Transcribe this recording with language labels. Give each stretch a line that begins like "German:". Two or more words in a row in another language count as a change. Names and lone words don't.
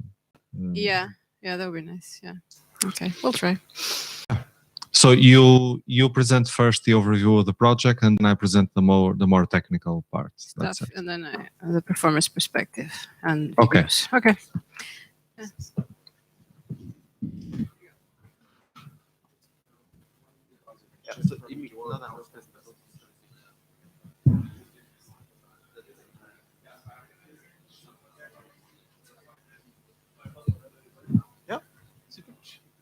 English: Yeah, that would be nice. Yeah. Okay, we'll try. so you present first the overview of the project, and I present the more technical parts. That's Stuff, it. and then the performance perspective and Okay. videos. Okay. Yeah.
Norwegian: Ja, så i midten av denne presentasjonen. Ja, supert.